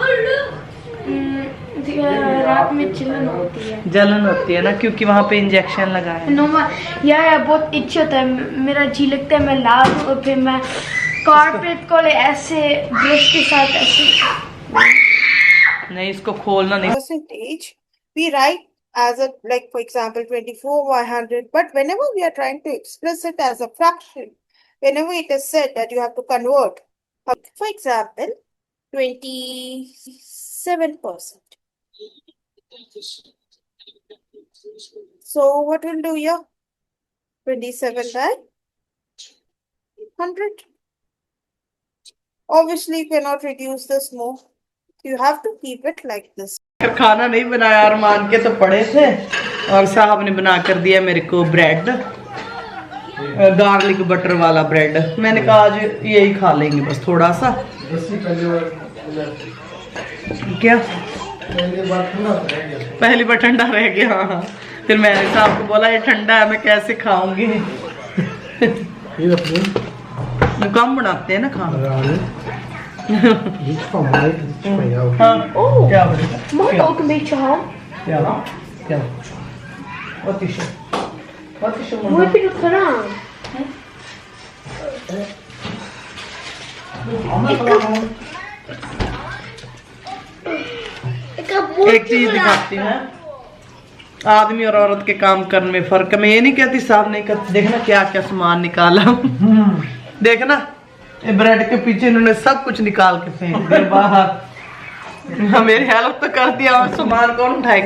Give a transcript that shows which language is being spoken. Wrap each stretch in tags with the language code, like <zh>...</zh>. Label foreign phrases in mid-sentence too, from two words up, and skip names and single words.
<hi>रात में जलन होती है ना, क्योंकि वहाँ पे इंजेक्शन लगाया है। यार बहुत इच्छा होता है, मेरा जी लगता है मैं लाभ और फिर मैं कारपेट को ले ऐसे ब्रश के साथ ऐसे नहीं, इसको खोलना नहीं।</hi> <en>percentage, we write as a, like for example 24/100, but whenever we are trying to express it as a fraction, whenever it is said that you have to convert, for example 27%. So what we'll do here, 27/100. Obviously you cannot reduce this more, you have to keep it like this.</en> <hi>खाना नहीं बनाया अरमान के तो पड़े थे, और साहब ने बना कर दिया मेरे को ब्रेड,</hi> <en>garlic butter</en> <hi>वाला ब्रेड। मैंने कहा आज यही खा लेंगे बस थोड़ा सा। क्या पहली बार ठंडा रह गया? हाँ। फिर मैंने साहब को बोला ये ठंडा है, मैं कैसे खाऊंगी। कम बनाते हैं ना खाना। हाँ। क्या बोलेगा?</hi> <nl>Mag ook een beetje ham.</nl> <hi>क्या क्या</hi> <nl>wat is er? Wat is er? Hoe heb je dat gedaan? Ik heb</nl> <hi>एक चीज दिखाती हूँ, आदमी और औरत के काम करने में फर्क है। मैं ये नहीं कहती साहब नहीं करती, देखना क्या क्या सामान निकाला। देखना ये ब्रेड के पीछे इन्होंने सब कुछ निकाल के फेंक दिया बाहर। हाँ, मेरी हेल्प तो कर दिया, और सामान कौन उठाएगा?</hi>